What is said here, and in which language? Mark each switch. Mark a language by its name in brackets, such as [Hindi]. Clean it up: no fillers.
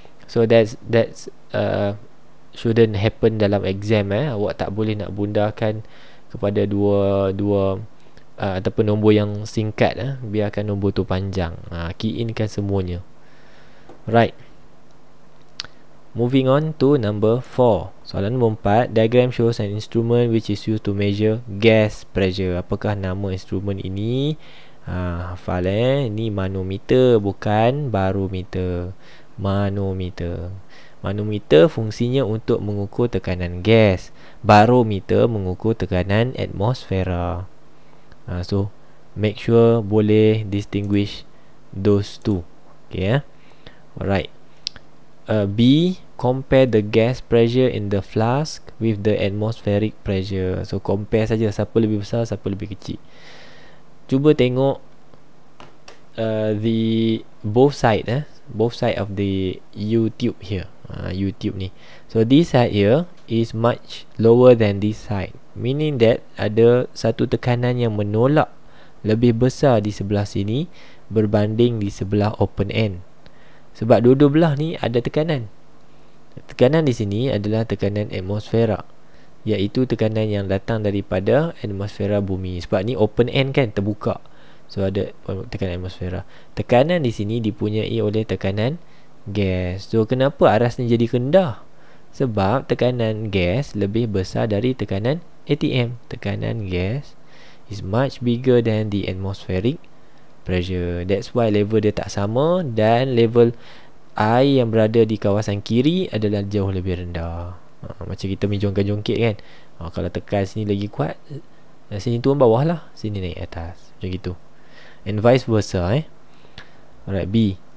[English] So that's shouldn't happen [Malay] dalam [English] exam. [Malay] Awak tak boleh nak bundarkan kepada dua ataupun nombor yang singkat. Biarkan nombor tu panjang. Key in kan semuanya. [English] Right, moving on to number 4. [Malay] Soalan nombor 4. [English] Diagram shows an instrument which is used to measure gas pressure. [Malay] Apakah nama instrumen ini? Hafal Ini manometer, bukan barometer. Manometer. Manometer fungsinya untuk mengukur tekanan gas. Barometer mengukur tekanan atmosfera. [English] So make sure [Malay] boleh [English] distinguish those two. Okay, alright. B, compare the gas pressure in the flask with the atmospheric pressure. [Malay] So compare saja, siapa lebih besar, siapa lebih kecil. Cuba tengok [English] the both side of the U-tube here. [Malay] U-tube ni. [English] So this side here is much lower than this side, meaning that [Malay] ada satu tekanan yang menolak lebih besar di sebelah sini berbanding di sebelah open end. Sebab dua-dua belah ni ada tekanan. Tekanan di sini adalah tekanan atmosfera, iaitu tekanan yang datang daripada atmosfera bumi. Sebab ni open end kan, terbuka. So ada tekanan atmosfera. Tekanan di sini dipunyai oleh tekanan gas. So kenapa arasnya jadi rendah? Sebab tekanan gas lebih besar dari tekanan ATM. Tekanan gas [English] is much bigger than the atmospheric pressure. [Malay] That's why level dia tak sama, dan level air yang berada di kawasan kiri adalah jauh lebih rendah. Macam kita main jongkit-jongkit kan. Kalau tekan sini lagi kuat, sini turun bawah lah, sini naik atas. Macam gitu. [English] And vice versa. [Malay] Alright, B.